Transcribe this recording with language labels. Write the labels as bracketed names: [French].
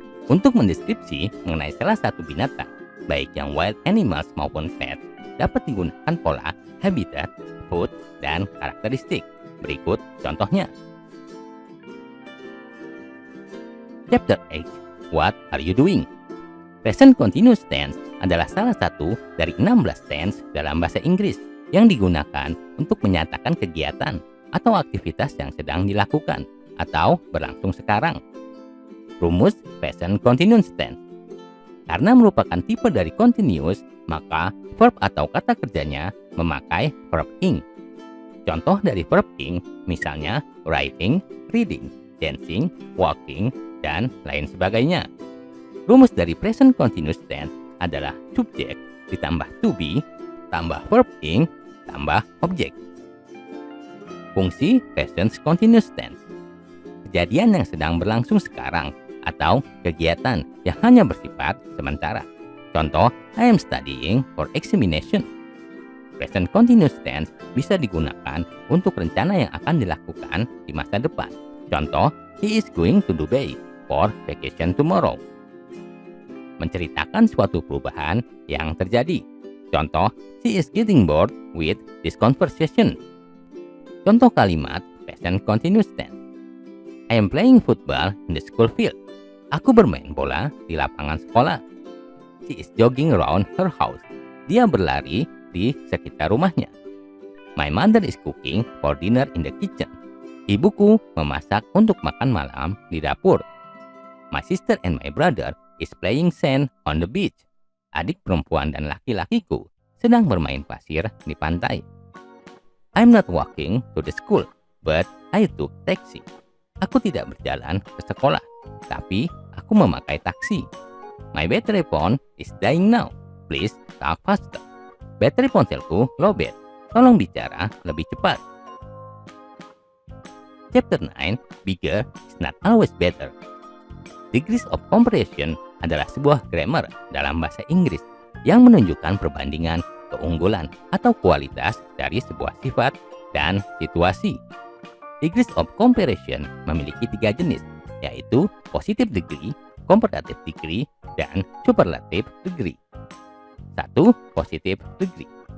[Indonesian] Untuk mendeskripsi mengenai salah satu binatang, baik yang wild animals maupun pet, dapat digunakan pola habitat, food, dan karakteristik. Berikut contohnya. [English] Chapter 8, What are you doing? [Indonesian] Present continuous tense adalah salah satu dari 16 tense dalam bahasa Inggris yang digunakan untuk menyatakan kegiatan atau aktivitas yang sedang dilakukan atau berlangsung sekarang. Rumus present continuous tense. Karena merupakan tipe dari continuous, maka verb atau kata kerjanya memakai verb ing. Contoh dari verb ing misalnya writing, reading, dancing, walking, dan lain sebagainya. Rumus dari present continuous tense adalah subject ditambah to be, tambah verb ing, tambah objek. Fungsi present continuous tense. Kejadian yang sedang berlangsung sekarang atau kegiatan yang hanya bersifat sementara. [English] Contoh, I am studying for examination. [Indonesian] Present continuous tense bisa digunakan untuk rencana yang akan dilakukan di masa depan. [English] Contoh, he is going to Dubai for vacation tomorrow. [Indonesian] Menceritakan suatu perubahan yang terjadi. [English] Contoh, she is getting bored with this conversation. [Indonesian] Contoh kalimat [English] present continuous tense. I am playing football in the school field. [Indonesian] Aku bermain bola di lapangan sekolah. [English] She is jogging around her house. [Indonesian] Dia berlari di sekitar rumahnya. [English] My mother is cooking for dinner in the kitchen. [Indonesian] Ibuku memasak untuk makan malam di dapur. [English] My sister and my brother is playing sand on the beach. [Indonesian] Adik perempuan dan laki-lakiku sedang bermain pasir di pantai. [English] I'm not walking to the school, but I took taxi. [Indonesian] Aku tidak berjalan ke sekolah, tapi aku memakai taksi. [English] My battery phone is dying now. Please talk faster. [Indonesian] Baterai ponselku lowbat. Tolong bicara lebih cepat. [English] Chapter 9, bigger is not always better. [Indonesian] Degrees of comparison adalah sebuah grammar dalam bahasa Inggris yang menunjukkan perbandingan keunggulan atau kualitas dari sebuah sifat dan situasi. Degrees of comparison memiliki 3 jenis, yaitu positive degree, comparative degree, dan superlative degree. 1. Positive degree.